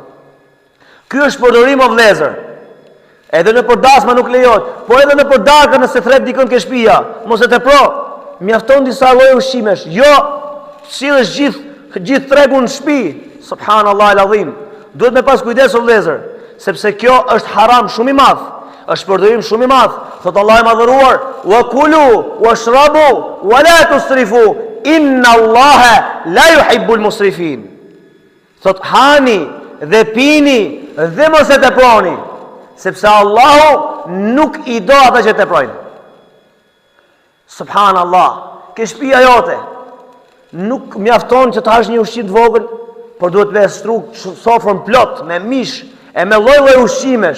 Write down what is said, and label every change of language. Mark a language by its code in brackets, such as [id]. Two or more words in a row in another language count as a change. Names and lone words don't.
[sq] Ky është përdorim o vëllezër. Edhe në për dasma nuk lejohet, po edhe në për darkë nëse thret dikën ke shtëpia, mos e tepro. Mjafton disa lloje ushqimesh. Jo, sillesh gjithë tregun në shtëpi. [ar] سبحان الله العظيم. [sq] Duhet me pas kujdes o vëllezër, sepse kjo është haram shumë i madh. Është përdorim shumë i madh. Thot Allahu i madhëruar: [ar] "وكلوا واشربوا ولا تسرفوا إن الله لا يحب المسرفين." [sq] Thot hani dhe pini dhe mos e teproni, sepse Allahu nuk i do ata që teprojnë. Subhanallah, ke shtëpia jote, nuk mjafton që të hash një ushqim të vogël, por duhet me struk sofrën plot me mish e me lloj ushqimesh.